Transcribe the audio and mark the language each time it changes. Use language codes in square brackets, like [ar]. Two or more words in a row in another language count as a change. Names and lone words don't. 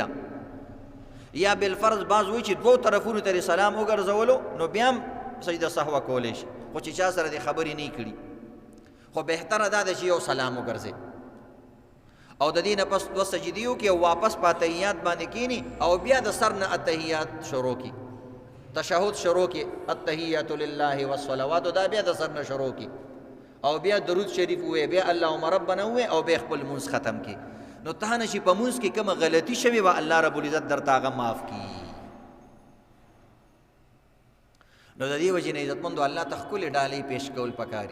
[ps] یا بالفرض بعض وایي چې دوو طرفونو ته سلام وګرځولو نو بیا هم سجده سهوه کولی شي، خو چې چا سره دې خبرې نه کړي، خو بهتره دا ده چې یو سلام وګرځې. او د دې نه پس 2 سجدي وکړي او واپس په تحیات باندې کینی او بیا د سر نه التحیات شروع کی، تشهد شروع کی، [ar] التحیات لله والصلوات، [ps] دا بیا د سر نه شروع کی او بیا درود شریف وې، بیا [ar] اللهم ربنا [ps] وې او بیا خپل منځ ختم کی. نو ته نشي په منځ کې کومه غلطي شوي و [ar] الله رب العزت [ps] درته هغه معاف کی. نو د دې وجې نه عزتمندو الله ته ښکلې ډالۍ پیش کول پکاري.